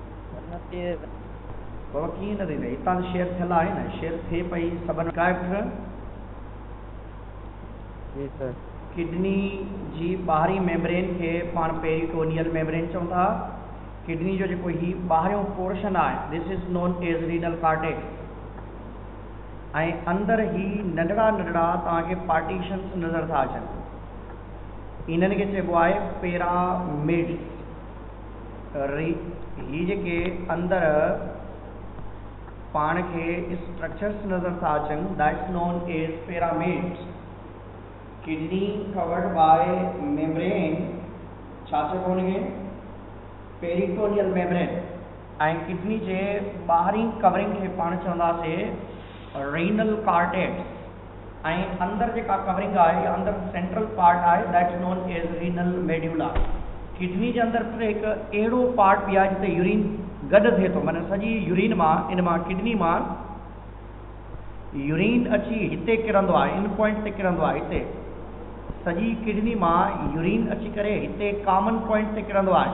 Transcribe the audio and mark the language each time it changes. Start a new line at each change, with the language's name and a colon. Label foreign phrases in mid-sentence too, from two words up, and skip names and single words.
Sindhi: बाबा। कीअं न थी थिए? हितां शेयर थियल आहे न, शेयर थिए पई सभिनि काइप। जी सर। किडनी जी ॿाहिरी मेम्ब्रेन खे पाण
English: peritoneal membrane
Sindhi: चऊं था। किडनी जो जेको ही ॿाहिरियों पोर्शन आहे,
English: This is known as renal cortex.
Sindhi: ऐं अंदरि ही नंढड़ा नंढड़ा तव्हांखे पार्टीशन्स नज़र था अचनि, इन्हनि खे चइबो आहे पिरामिड्स। ही जेके अंदरि पाण खे स्ट्रक्चर्स नज़र था अचनि,
English: That's known as pyramids. Kidney covered by membrane,
Sindhi: छा चइबो हुनखे?
English: Peritoneal membrane.
Sindhi: ऐं किडनी जे ॿाहिरीं कवरिंग खे पाण चवंदासीं
English: renal cortex.
Sindhi: ऐं अंदरि जेका कवरिंग आहे, अंदरि सेंट्रल पार्ट आहे,
English: That's known as renal medulla.
Sindhi: किडनी जे अंदरि हिकु अहिड़ो पार्ट बि आहे जिते यूरिन गॾु थिए थो, माना सॼी यूरिन मां, इन मां किडनी मां यूरिन अची हिते किरंदो आहे, इन पॉइंट ते किरंदो आहे। हिते सॼी किडनी मां यूरिन अची करे हिते कॉमन पॉइंट ते किरंदो आहे।